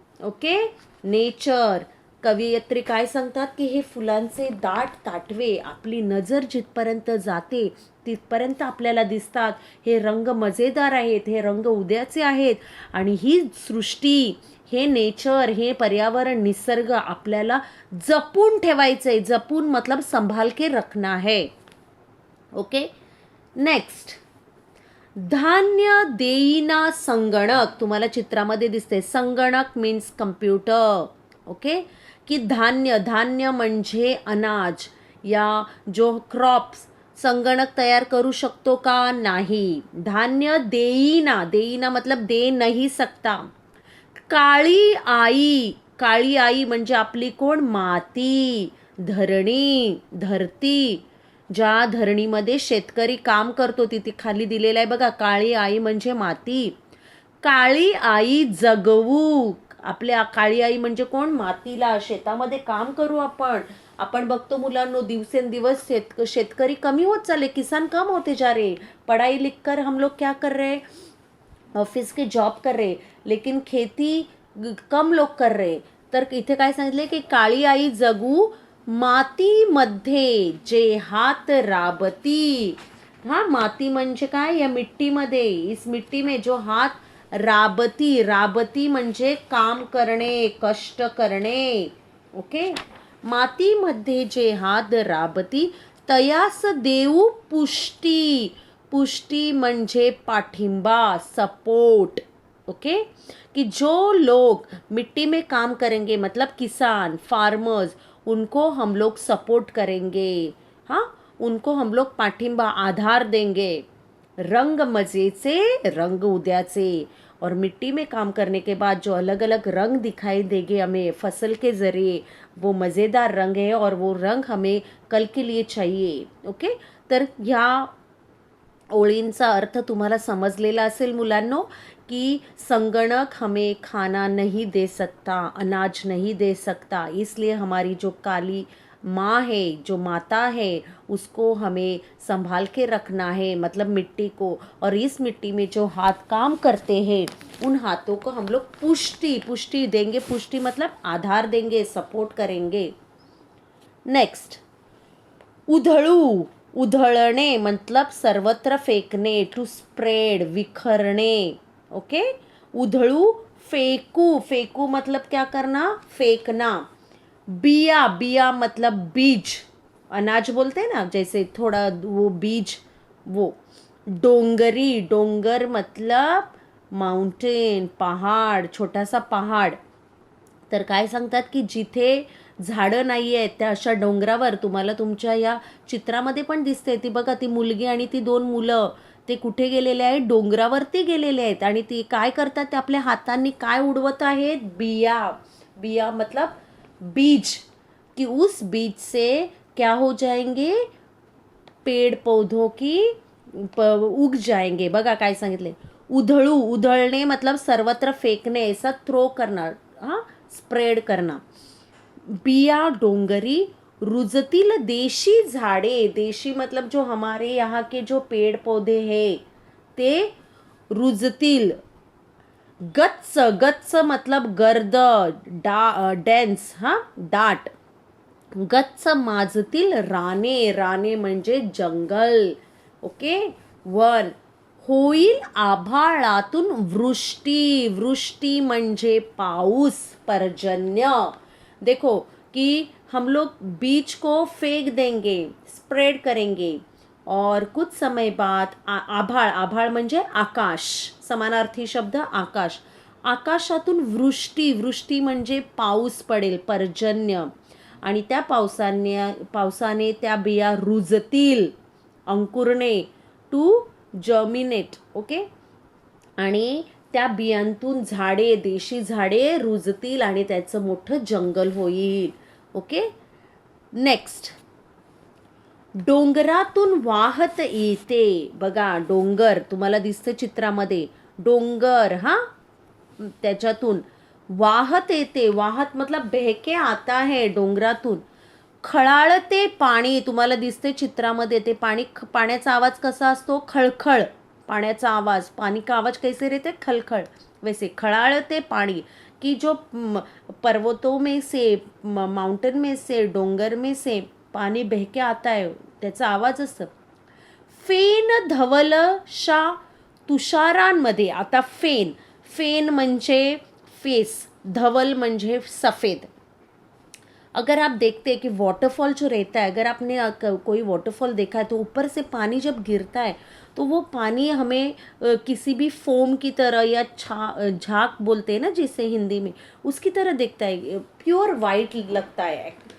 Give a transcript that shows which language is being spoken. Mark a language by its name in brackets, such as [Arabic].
[Marathi] Okay, nature. कवयित्री काय सांगतात की हे फुलांचे दाट ताटवे, आपली नजर जिथपर्यंत जाते तिथपर्यंत आपल्याला दिसतात. हे रंग मजेदार आहेत, हे रंग उद्याचे आहेत. आणि ही सृष्टी, हे नेचर, हे पर्यावरण, निसर्ग आपल्याला जपून ठेवायचंय. [Hindi] जपून मतलब संभाल के रखना है. Okay, next. [Marathi] धान्य देईना संगणक, तुम्हाला चित्रामध्ये दिसते संगणक मीन्स कम्प्युटर. ओके, की धान्य, धान्य म्हणजे अनाज या जो क्रॉप्स संगणक तयार करू शकतो का? नाही. धान्य देईना, देईना मतलब दे नाही सकता. काळी आई, काळी आई म्हणजे आपली कोण? माती, धरणी, धरती. ज्या धरणीमध्ये शेतकरी काम करतो तिथे खाली दिलेलं आहे बघा, काळी आई म्हणजे माती. काळी आई जगवू, आपल्या काळी आई म्हणजे कोण? मातीला. शेतामध्ये काम करू आपण. आपण बघतो मुलांनो, दिवसेंदिवस शेतकरी कमी होत चालले, [Hindi] किसान कम होते जा रहे. पढ़ाई लिख कर हम लोग क्या कर रहे? ऑफिस के जॉब कर रहे, लेकिन खेती कम लोक कर रहे. [Marathi] तर इथे काय सांगितले की काळी आई जगू मातीमध्ये जे हात राबती. हा, माती म्हणजे काय? या मिट्टीमध्ये, [Hindi] इस मिट्टी में [Marathi] जो हात राबती, राबती म्हणजे काम करणे, कष्ट करणे. ओके, मातीमध्ये जे हात राबती तयास देऊ पुष्टी. पुष्टी म्हणजे पाठिंबा, सपोर्ट. [Hindi] ओके, कि जो लोग मिट्टी में काम करेंगे मतलब किसान, फार्मर्स, उनको हम लोग सपोर्ट करेंगे. हाँ, उनको हम लोग पाठिंबा, आधार देंगे. [Marathi] रंग मजेचे, रंग उद्याचे. [Hindi] और मिट्टी में काम करने के बाद जो अलग अलग रंग दिखाई देंगे हमें फसल के जरिए, वो मज़ेदार रंग है और वो रंग हमें कल के लिए चाहिए. [Marathi] ओके, तर ह्या ओळींचा अर्थ तुम्हाला समजलेला असेल मुलांनो, [Hindi] कि संगणक हमें खाना नहीं दे सकता, अनाज नहीं दे सकता, इसलिए हमारी जो काली माँ है, जो माता है, उसको हमें संभाल के रखना है, मतलब मिट्टी को. और इस मिट्टी में जो हाथ काम करते हैं उन हाथों को हम लोग पुष्टि, पुष्टि देंगे. पुष्टि मतलब आधार देंगे, सपोर्ट करेंगे. [Marathi] नेक्स्ट, उधळू, उधळणे मतलब सर्वत्र फेकणे, टू स्प्रेड, विखरणे. [Hindi] ओके, उधळू फेंकू, फेंकू मतलब क्या करना? फेंकना. बिया, बिया मतलब बीज, अनाज बोलते हैं ना, जैसे थोड़ा वो बीज, वो. डोंगरी, डोंगर मतलब माउंटेन, पहाड, छोटासा पहाड. [Marathi] तर काय सांगतात की जिथे झाडं नाही आहेत त्या अशा डोंगरावर, तुम्हाला तुमच्या या चित्रामध्ये पण दिसते ती बघा, ती मुलगी आणि ती दोन मुलं, ते कुठे गेलेले आहेत? डोंगरावरती गेलेले आहेत. आणि ती काय करतात? ते आपल्या हातांनी काय उडवत आहेत? बिया. [Hindi] बिया मतलब बीज, कि उस बीज से क्या हो जाएंगे? पेड़ पौधों की उग जाएंगे. [Marathi] बघा काय सांगितले, उधळू, उधळणे मतलब सर्वत्र फेकणे, [Hindi] ऐसा थ्रो करना, हाँ, स्प्रेड करना. [Marathi] बिया डोंगरी, रुजतील देशी झाडे, [Hindi] देशी मतलब जो हमारे यहाँ के जो पेड़ पौधे हैं [Marathi] ते रुजतील. गच्च, गच्च मतलब गर्द, डेन्स, हाँ, दाट. गच्च माजतील राने, राने म्हणजे जंगल. Okay, one. होईल आभाळातून वृष्टी, वृष्टी म्हणजे पाऊस, पर्जन्य. [Hindi] देखो कि हम लोग बीज को फेंक देंगे, स्प्रेड करेंगे, और कुछ समय बाद आभाळ, [Marathi] आभाळ म्हणजे आकाश, समानार्थी शब्द आकाश. आकाशातून वृष्टी, वृष्टी म्हणजे पाऊस पडेल, पर्जन्य. आणि त्या पावसाने त्या बिया रुजतील, अंकुरणे, टू जर्मिनेट. ओके, आणि त्या बियांतून झाडे, देशी झाडे रुजतील आणि त्याचं मोठं जंगल होईल. ओके, नेक्स्ट, डोंगरातून वाहत येते. बघा, डोंगर तुम्हाला दिसतं चित्रामध्ये, डोंगर, हा, त्याच्यातून वाहत येते. वाहत मतलब [Hindi] बहके आता है, [Marathi] डोंगरातून. खळाळते पाणी, तुम्हाला दिसते चित्रामध्ये, ते पाणी, पाण्याचा आवाज कसा असतो? खळखळ, पाण्याचा आवाज. [Hindi] पानी का आवाज कैसे रहते? [Marathi] खलखल. [Hindi] वैसे खड़ाड़ते पानी, कि जो पर्वतों में से, माउंटेन में से, डोंगर में से पानी बह के आता है, [Marathi] त्याचा आवाज असतं. फेन धवलशा तुषारांमध्ये. आता फेन, फेन म्हणजे फेस, धवल म्हणजे सफेद. [Hindi] अगर आप देखते हैं कि वाटरफॉल जो रहता है, अगर आपने कोई वाटरफॉल देखा है तो ऊपर से पानी जब गिरता है तो वो पानी हमें किसी भी फोम की तरह या झाग बोलते हैं ना जिसे हिंदी में, उसकी तरह दिखता है, प्योर वाइट लगता है।